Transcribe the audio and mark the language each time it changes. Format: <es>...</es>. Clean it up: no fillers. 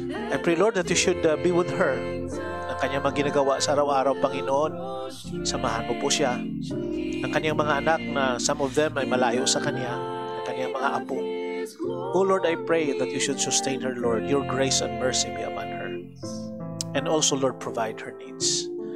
<en>I pray, Lord, that you should be with her.</en> <tl>Ang kanyang mga ginagawa sa araw-araw, Panginoon, samahan mo po siya. Ang kanyang mga anak na</tl> <en>some of them</en> <tl>ay malayo sa kanya, ang kanyang mga apo.</tl> <en>Oh Lord, I pray that you should sustain her, Lord. Your grace and mercy be upon her. And also, Lord, provide her needs.</en>